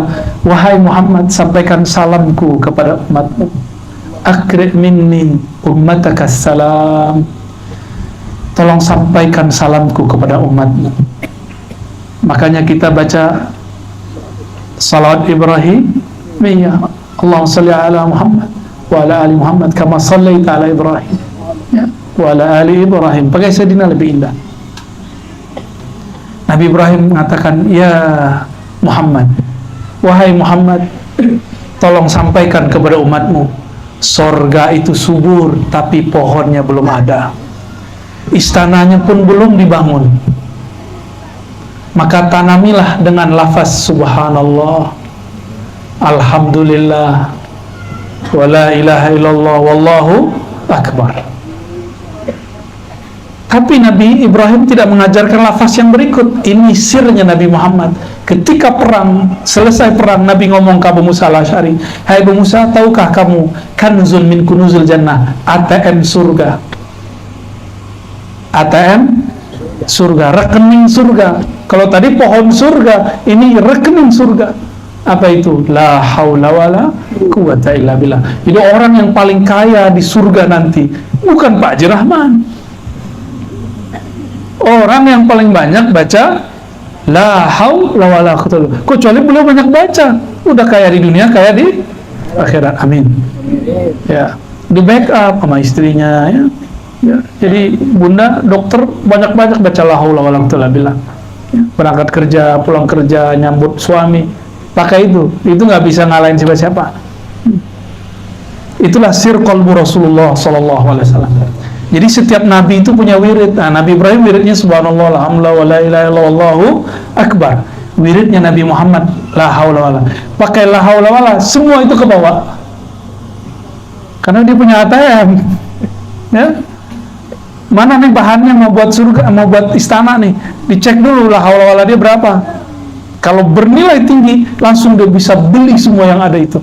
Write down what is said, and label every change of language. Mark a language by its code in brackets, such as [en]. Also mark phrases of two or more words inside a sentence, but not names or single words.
[id] Wahai Muhammad, sampaikan salamku kepada umatmu. [ar] أقرئ مني أمتك سلام. [id] Tolong sampaikan salamku kepada umatmu. Makanya kita baca salawat Ibrahimiyah, [ar] اللهم صل على محمد وعلى آل محمد كما صليت على إبراهيم, ya, وعلى آل إبراهيم. [id] Pakai Sayyidina lebih indah. Nabi Ibrahim mengatakan, ya Muhammad, wahai Muhammad, tolong sampaikan kepada umatmu, sorga itu subur tapi pohonnya belum ada, istananya pun belum dibangun. Maka tanamilah dengan lafaz [ar] سبحان الله، الحمد لله، ولا إله إلا الله، والله أكبر. [id] Tapi Nabi Ibrahim tidak mengajarkan lafaz yang berikut. Ini sirnya Nabi Muhammad. Ketika perang, selesai perang, Nabi ngomong ke Abu Musa al-Asy'ari, hai Abu Musa, tahukah kamu [ar] كنز من كنوز الجنة, [id] ATM surga. ATM surga, rekening surga. Kalau tadi pohon surga, ini rekening surga. Apa itu? [ar] لا حول ولا قوة إلا بالله. [id] Jadi orang yang paling kaya di surga nanti bukan Pak Haji Rahman. Orang yang paling banyak baca [ar] لا حول ولا قوة إلا بالله. [id] Kecuali beliau banyak baca, udah kaya di dunia, kaya di akhirat. Amin. Ya, di backup sama istrinya, ya. Ya, jadi bunda dokter banyak-banyak baca [ar] لا حول ولا قوة إلا بالله. [id] Ya, berangkat kerja, pulang kerja, nyambut suami, pakai itu nggak bisa ngalahin siapa-siapa. Itulah sir qalbu Rasulullah [ar] صلى الله عليه وسلم. [id] Jadi setiap nabi itu punya wirid. Nah, Nabi Ibrahim wiridnya [ar] سبحان الله، الحمد لله, ولا إله إلا الله، والله أكبر. [id] Wiridnya Nabi Muhammad [ar] لا حول ولا. [id] Pakai [ar] لا حول ولا, [id] semua itu ke bawah. Karena dia punya ATM. Ya. Mana nih bahannya mau buat surga, mau buat istana nih, dicek dulu lah [ar] حول ولا [id] dia berapa. Kalau bernilai tinggi, langsung dia bisa beli semua yang ada itu.